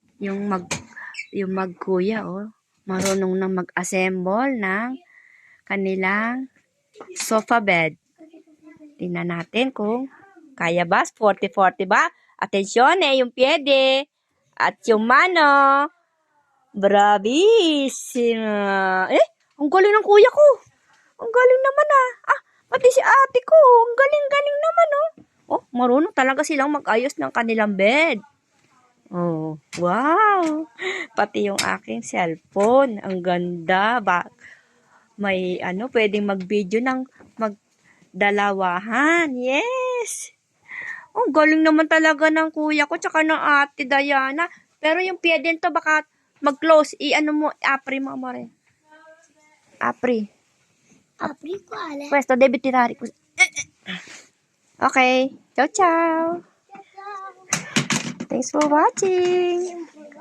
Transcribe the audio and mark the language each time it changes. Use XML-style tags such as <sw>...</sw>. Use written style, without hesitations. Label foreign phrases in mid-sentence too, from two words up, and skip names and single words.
<tl>yung magkuya, oh. Marunong na mag-assemble ng kanilang sofa bed. Tingnan natin kung kaya ba. 40-40 ba? Atensyon yung piyede. At yung mano. Bravissima. Ang galing ng kuya ko. Ang galing naman pati si ate ko. Ang galing-galing naman Oh, marunong talaga silang mag-ayos ng kanilang bed. Oh, wow. Pati yung aking cellphone. Ang ganda. May pwedeng mag-video ng magdalawahan. Yes. Ang galing naman talaga ng kuya ko tsaka ng ate Diana. Pero yung piyeden to baka mag-close. Mo,</tl> <it>apri mo amore. Apri. Apri quale? Questo debe tirare così. Okay. Ciao ciao.</it> <en>Thanks for watching.</en>